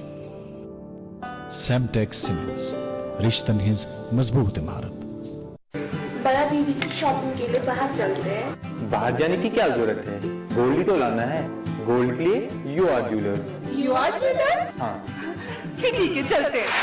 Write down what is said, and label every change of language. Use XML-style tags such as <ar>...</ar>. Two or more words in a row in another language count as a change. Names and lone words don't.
<ks>سیمٹیک سیمنٹس رشتن ہٕنٛز مضبوط عمارت.</ks> <ur>بڑا دیدی کی شاپنگ کے لیے باہر چلتے ہیں. باہر جانے کی کیا ضرورت ہے، گولڈ ہی تو لانا ہے. گولڈ کے لیے یو آر جیولرز. یو آر جیولرز؟ ہاں ٹھیک ہے چلتے ہیں.</ur>